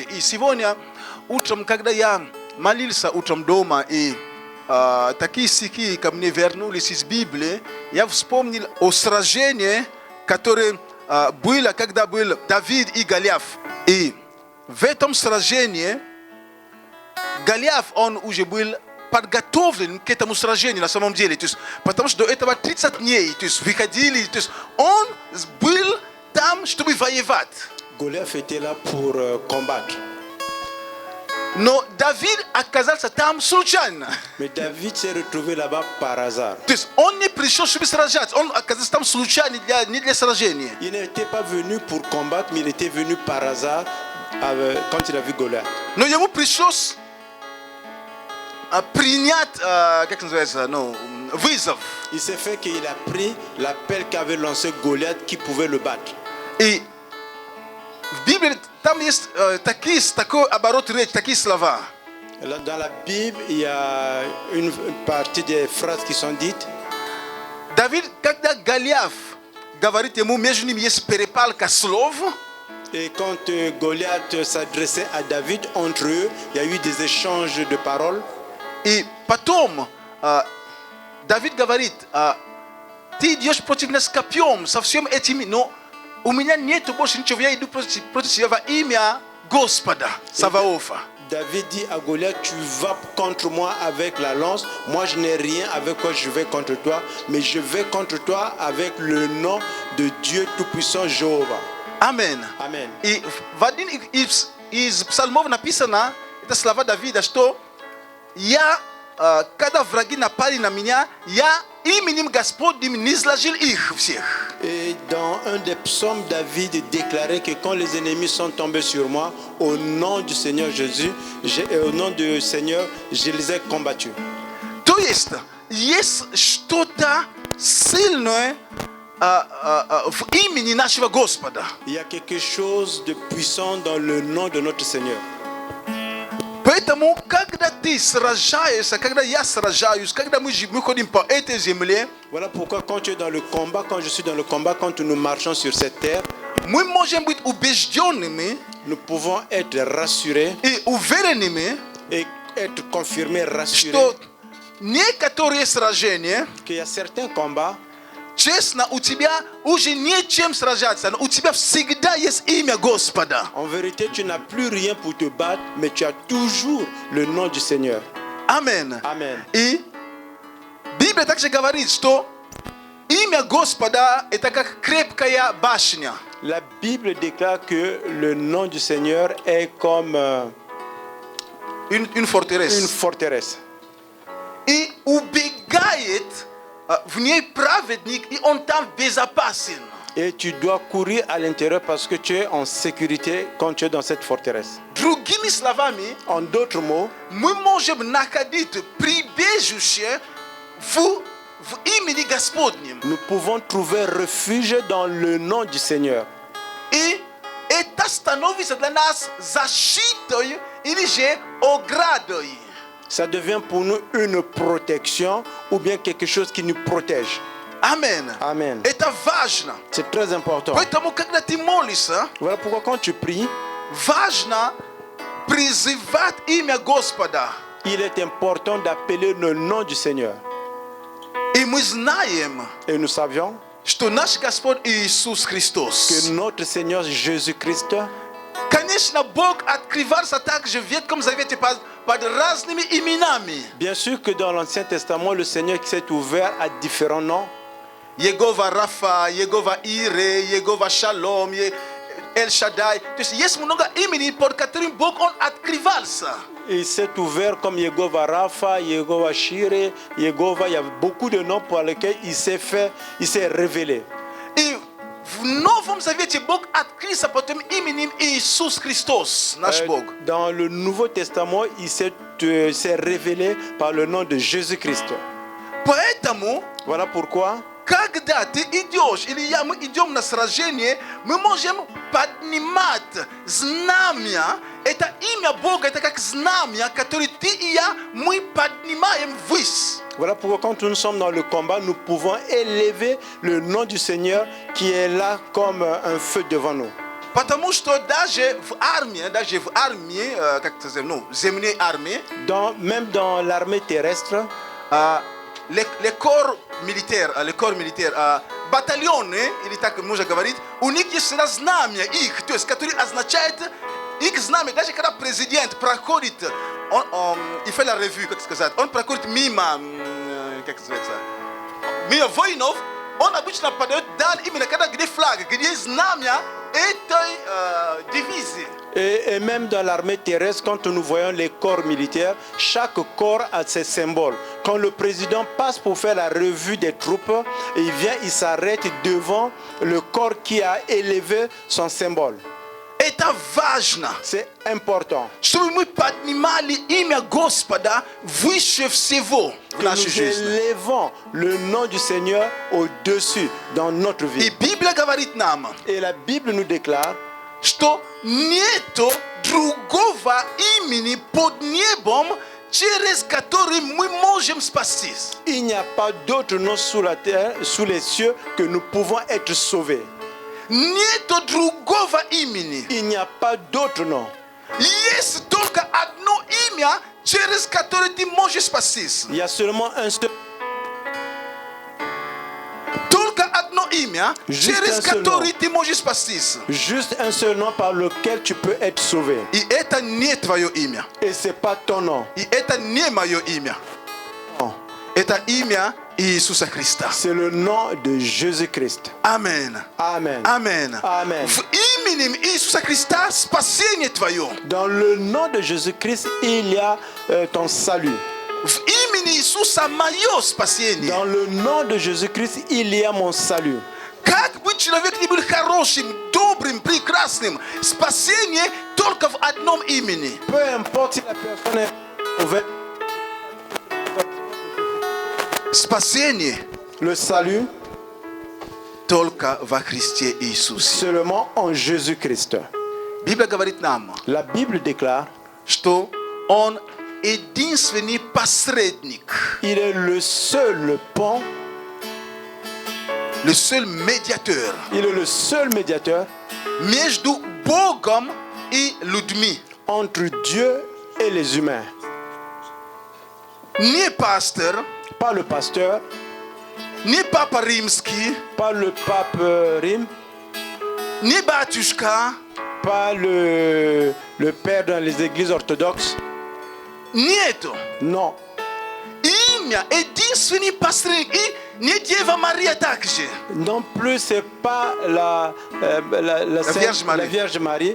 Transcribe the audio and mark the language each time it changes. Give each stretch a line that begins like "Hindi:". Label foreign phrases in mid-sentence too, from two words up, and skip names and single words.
Russian: И сегодня утром, когда я молился утром дома, и такие стихи ко мне вернулись из Библии, я вспомнил о сражении, которое было, когда был Давид и Голиаф. И в этом сражении Голиаф, он уже был подготовлен к этому сражению на самом деле. То есть, потому что до этого 30 дней, то есть, выходили, то есть, он был там, чтобы воевать.
French: Goliath était là pour combattre.
Russian: Но Давид оказался там случайно.
French: Mais David s'est retrouvé là-bas par hasard.
Russian: То есть он не пришел, чтобы сражаться, он оказался там случайно, не для сражения.
French: Il n'était pas venu pour combattre, mais il était venu par hasard quand il a vu Goliath.
Russian: Но ему пришлось принять, как называется, вызов.
French: Il s'est fait qu'il a pris l'appel qu'avait lancé Goliath qui pouvait le battre.
Russian: И в Библии там есть такой оборот речи, такие слова.
French: Dans la Bible, il y a une partie des phrases qui sont dites.
Russian: Давид, когда Голиаф говорит ему, между ними есть перепалка слов.
French: Et quand Goliath s'adressait à David, entre eux, il y a eu des échanges de paroles.
Russian: И потом Давид говорит, ты идешь против нас копьем со всем этим, но у меня нет больше ничего, я иду против тебя во имя Господа Саваофа.
French: David dit à Goliath, tu vas contre moi avec la lance, moi je n'ai rien avec quoi je vais contre toi, mais je vais contre toi avec le nom de Dieu Tout-Puissant Jéhovah.
Russian: Amen.
French: Amen.
Russian: И в один из псалмов написано, это слова Давида, что я, когда враги напали на меня, я именем Господним не изложил их всех.
French: Et dans un des psaumes, David déclarait que quand les ennemis sont tombés sur moi, au nom du Seigneur Jésus, au nom du Seigneur, je les ai combattus.
Russian: То есть что-то сильное в имени нашего Господа.
French: Il y a quelque chose de puissant dans le nom de notre Seigneur.
Russian: Поэтому, когда ты сражаешься, когда я сражаюсь, когда мы ходим по этой земле,
French: Voilà pourquoi quand tu es dans le combat, quand je suis dans le combat, quand nous marchons sur cette terre,
Russian: мы можем быть убежденными
French: nous pouvons être rassurés
Russian: и уверенными,
French: et être confirmés, rassurés
Russian: что некоторые сражения,
French: qu'il y a certains combats,
Russian: честно, у тебя уже нечем сражаться, но у тебя всегда есть имя Господа.
French: en vérité, tu n'as plus rien pour te battre, mais tu as toujours le nom du Seigneur.
Russian: Amen.
French: Amen.
Russian: И Библия также говорит, что имя Господа это как крепкая башня.
French: La Bible déclare que le nom du Seigneur est comme Une forteresse. une forteresse.
Russian: И убегает в ней праведник, и он там безопасен.
French: Et tu dois courir à l'intérieur parce que tu es en sécurité quand tu es dans cette forteresse.
Russian: Другими словами,
French: En d'autres mots,
Russian: мы можем находить прибежище в имени Господнем.
French: nous pouvons trouver refuge dans le nom du Seigneur.
Russian: И это становится для нас защитой или же оградой.
French: Ça devient pour nous une protection ou bien quelque chose qui nous protège.
Russian: Amen.
French: Amen.
Russian: Это важно.
French: C'est très important.
Russian: Поэтому, когда ты молишься,
French: Voilà pourquoi quand tu pries,
Russian: важно призывать имя Господа.
French: il est important d'appeler le nom du Seigneur.
Russian: И мы знаем,
French: Et nous savions
Russian: что наш Господь Иисус Христос.
French: que notre Seigneur Jésus-Christ,
Russian: Конечно, Бог открывался также в Ветхом Завете под разными именами.
French: bien sûr que dans l'Ancien Testament, le Seigneur qui s'est ouvert à différents noms.
Russian: Егова Рафа, Егова Ире, Егова Шалом, Эль Шадай. То есть есть много имени, под которым Бог Он открывался.
French: Il s'est ouvert comme Yehova Rapha, Yehova Shire, Yehova. Il y a beaucoup de noms pour lesquels il s'est révélé.
Russian: И в Новом Завете Бог открылся под именем Иисус Христос, наш Бог.
French: Dans le Nouveau Testament, il s'est révélé par le nom de Jésus-Christ.
Russian: Поэтому,
French: Voilà pourquoi,
Russian: когда ты идешь, или мы идем на сражение, мы можем поднимать знамя. Это имя Бога, это как знамя, которое ты и я, мы поднимаем ввысь.
French: Voilà pourquoi quand nous sommes dans le combat, nous pouvons élever le nom du Seigneur qui est là comme un feu devant nous.
Russian: Потому что даже в армии, как это называется, ну, земные армии,
French: Même dans l'armée terrestre, les corps militaires,
Russian: батальоны, или так можно говорить, у них есть знамя их, то есть, которые означает их знамя, даже когда президент проходит,
French: il fait la revue,
Russian: как сказать, он проходит мимо, как называется, мимо воинов, он обычно подает дан именно когда где флаг, где знамя этой дивизии.
French: Et même dans l'armée terrestre, quand nous voyons les corps militaires, chaque corps a ses symboles. Quand le président passe pour faire la revue des troupes, il vient, il s'arrête devant le corps qui a élevé son symbole.
Russian: Это важно.
French: C'est important.
Russian: Чтобы мы поднимали имя Господа выше всего в
French: Que
Russian: нашей
French: nous
Russian: жизни.
French: élevons le nom du Seigneur au-dessus dans notre
Russian: И
French: vie.
Russian: Библия говорит нам,
French: Et la Bible nous déclare
Russian: что нету другого имени под небом, через который мы можем спастись.
French: il n'y a pas d'autre nom sous la terre, sous les cieux, que nous pouvons être sauvés.
Russian: Нету другого имени.
French: Il n'y a pas d'autre nom.
Russian: Есть только одно имя, через которое ты можешь спастись.
French: Il y a seulement un seul.
Russian: Только одно имя,
French: Juste
Russian: через
French: un seul
Russian: которое
French: nom.
Russian: ты можешь спастись.
French: Juste un seul nom par lequel tu peux être sauvé.
Russian: И это не твое имя.
French: Et c'est pas ton nom.
Russian: И это не мое имя.
French: Non.
Russian: Это имя Иисуса Христа.
French: C'est le nom de Jésus-Christ.
Russian: Амен.
French: Amen.
Russian: Амен.
French: Amen.
Russian: В именем Иисуса Христа спасение твое.
French: Dans le nom de Jésus-Christ, il y a ton salut.
Russian: В имени Иисуса мое спасение.
French: Dans le nom de Jésus-Christ, il y a mon salut.
Russian: Как бы человек ни был хорошим, добрым, прекрасным, спасение только в одном имени.
French: Peu importe si la personne est mauvaise,
Russian: Спасение
French: le salut
Russian: только во Христе Иисусе.
French: seulement en Jésus-Christ.
Russian: Библия говорит нам,
French: La Bible déclare,
Russian: что Он единственный посредник,
French: il est le seul pont, le seul médiateur il est le seul médiateur
Russian: между Богом и людьми.
French: entre Dieu et les humains.
Russian: Не пастор,
French: Pas le pasteur,
Russian: не папа римский,
French: pas le pape Rim,
Russian: не батюшка,
French: pas le père dans les églises orthodoxes.
Russian: нету.
French: Non.
Russian: Имя единственный посредник. И не Дева Мария также.
French: Non plus, c'est pas la Sainte- Vierge Marie. la Vierge Marie.